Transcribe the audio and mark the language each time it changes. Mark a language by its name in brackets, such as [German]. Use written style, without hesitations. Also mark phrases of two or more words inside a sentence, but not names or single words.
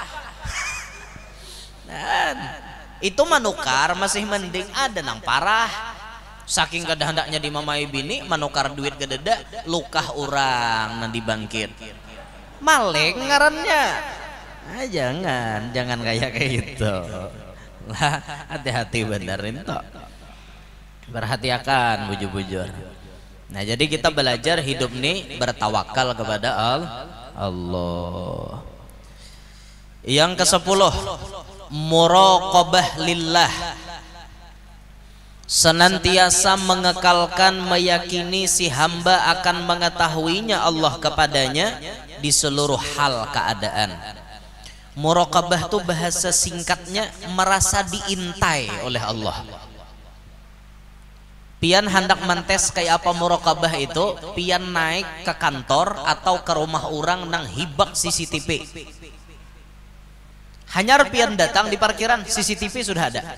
[Banjar] dan itu manukar masih mending ada nang parah saking kada hendaknya dimamai bini manukar duit kededa lukah orang nang dibangkit maling ngarannya jangan kayak gitu lah hati-hati benerin toh perhatikan bujur-bujur. [Indonesian] Nah jadi kita belajar hidup nih bertawakal kepada Allah. Yang ke-10 [Arabic] مراقبة لله, [Indonesian] senantiasa mengekalkan meyakini si hamba akan mengetahuinya Allah kepadanya di seluruh hal keadaan. Muraqabah itu bahasa singkatnya merasa diintai oleh Allah. [Banjar] Pian hendak mentes kayak apa muraqabah itu, pian naik ke kantor atau ke rumah orang nang hibak CCTV. Hanyar pian datang di parkiran, CCTV sudah ada.